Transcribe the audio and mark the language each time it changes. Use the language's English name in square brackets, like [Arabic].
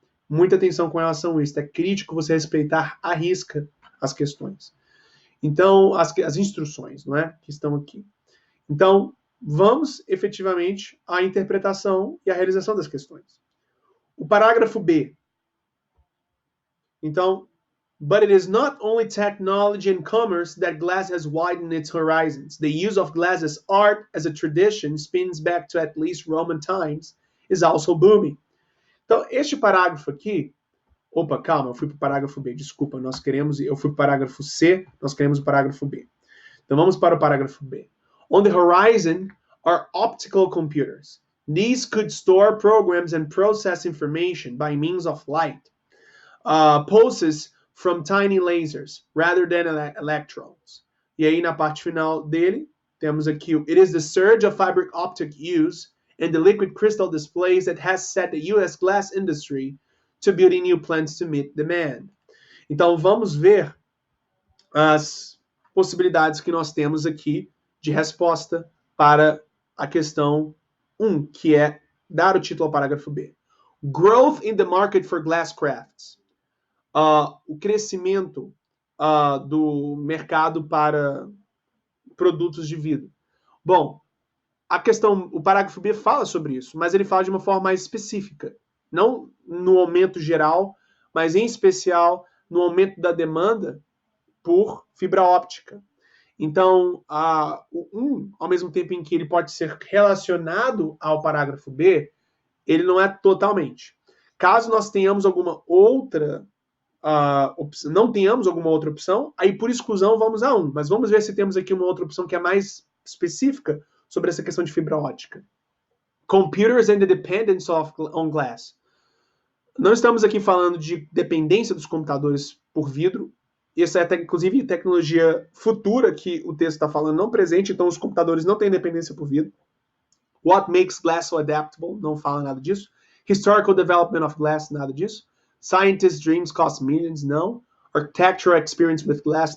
[Portuguese] Muita atenção com relação a isso. É crítico você respeitar à risca as questões. Então, as instruções, não é? Que estão aqui. Então, vamos efetivamente à interpretação e à realização das questões. O parágrafo B. Então, [English] but it is not only technology and commerce that glass has widened its horizons. The use of glass as art, as a tradition, spins back to at least Roman times, is also booming. [Portuguese] Então, este parágrafo aqui... Opa, calma, eu fui para o parágrafo B, desculpa, eu fui para o parágrafo C, nós queremos o parágrafo B. Então vamos para o parágrafo B. [English] On the horizon are optical computers. These could store programs and process information by means of light, pulses from tiny lasers, rather than electrons. [Portuguese] E aí na parte final dele, temos aqui o [English] It is the surge of fiber optic use and the liquid crystal displays that has set the US glass industry to building new plants to meet demand. [Portuguese] Então, vamos ver as possibilidades que nós temos aqui de resposta para a questão 1, que é dar o título ao parágrafo B. [English] Growth in the market for glass crafts. [Portuguese] O crescimento do mercado para produtos de vidro. Bom, o parágrafo B fala sobre isso, mas ele fala de uma forma mais específica. Não no aumento geral, mas em especial no aumento da demanda por fibra óptica. Então, ao mesmo tempo em que ele pode ser relacionado ao parágrafo B, ele não é totalmente. Caso nós tenhamos alguma outra opção, não tenhamos alguma outra opção, aí por exclusão vamos a 1. Mas vamos ver se temos aqui uma outra opção que é mais específica sobre essa questão de fibra óptica. [English] Computers and the dependence on glass. [Portuguese] Não estamos aqui falando de dependência dos computadores por vidro. Essa é, inclusive, tecnologia futura que o texto está falando, não presente. Então, os computadores não têm dependência por vidro. [English] What makes glass so adaptable? [Portuguese] Não fala nada disso. [English] Historical development of glass? [Portuguese] Nada disso. [English] Scientists' dreams cost millions? [Portuguese] Não. [English] Architectural experience with glass?